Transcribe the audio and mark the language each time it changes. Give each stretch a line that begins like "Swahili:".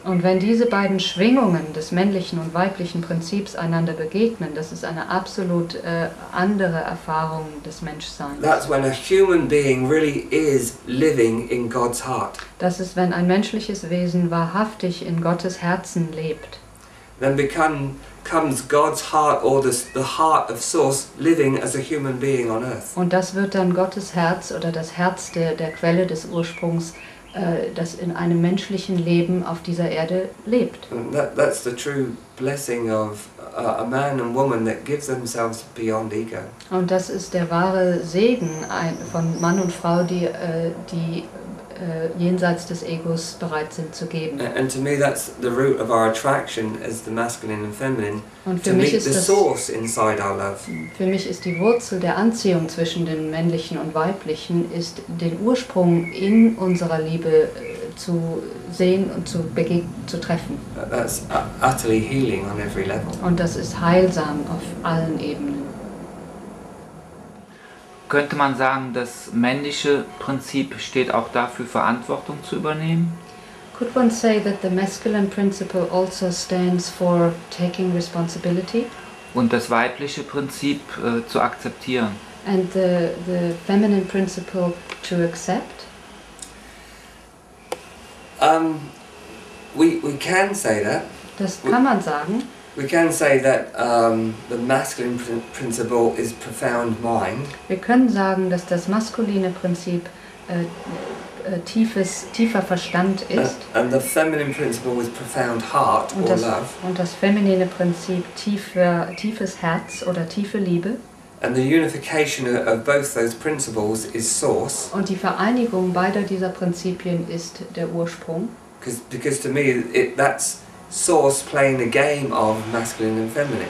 German: Und wenn diese beiden Schwingungen des männlichen und weiblichen Prinzips einander begegnen, das ist eine absolut andere Erfahrung des Menschseins.
English: That's when a human being really is living in God's heart.
German: Das ist, wenn ein menschliches Wesen wahrhaftig in Gottes Herzen lebt.
English: Then comes God's heart or the heart of source living as a human being on earth.
German: Und das wird dann Gottes Herz oder das Herz der Quelle des Ursprungs, das in einem menschlichen Leben auf dieser Erde lebt.
English: And that's the true blessing of a man and woman that give themselves beyond ego.
German: Und das ist der wahre Segen von Mann und Frau, die jenseits des Egos bereit sind zu geben.
English: And to me that's the root of our attraction as the masculine and feminine,
German: Und
English: to
German: für mich
English: meet
German: ist
English: the
German: das,
English: source inside our love.
German: für mich ist die Wurzel der Anziehung zwischen dem Männlichen und Weiblichen, ist den Ursprung in unserer Liebe zu sehen und zu treffen.
English: That's utterly healing on every level.
German: Und das ist heilsam auf allen Ebenen. Könnte man sagen, das männliche Prinzip steht auch dafür, Verantwortung zu übernehmen?
English: Could one say that the masculine principle also stands for taking responsibility?
German: Und das weibliche Prinzip zu akzeptieren?
English: And the feminine principle to accept? We can say that.
German: Das kann man sagen.
English: We can say that the masculine principle is profound mind.
German: Wir können sagen, dass das maskuline Prinzip tiefer Verstand ist.
English: And the feminine principle is profound heart or love.
German: Und das feminine Prinzip tiefes Herz oder tiefe Liebe.
English: And the unification of both those principles is source.
German: Und die Vereinigung beider dieser Prinzipien ist der Ursprung.
English: Because to me that's source playing a game of masculine and feminine.